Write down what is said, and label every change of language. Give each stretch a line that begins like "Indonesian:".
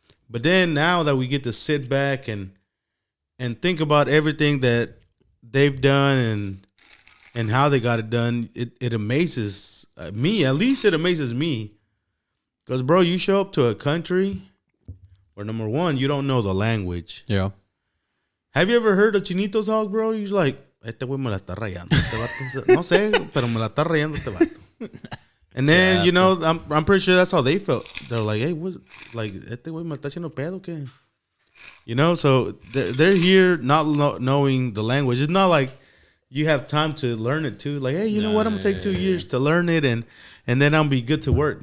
English: But then now that we get to sit back and think about everything that they've done and how they got it done, it amazes me. At least it amazes me. Because, bro, you show up to a country where, number one, you don't know the language. Yeah. Have you ever heard of Chinito talk, bro? You're like,
Spanish: este güey me la está rayando. Este vato, no sé, pero me la está rayando este vato. And then, I'm pretty sure that's how they felt. They're like, hey, este güey me está haciendo pedo, ¿qué?
English: So they're here not knowing the language. It's not like you have time to learn it too. Like, hey, you know what? I'm going to take 2 years to learn it and then I'll be good to work.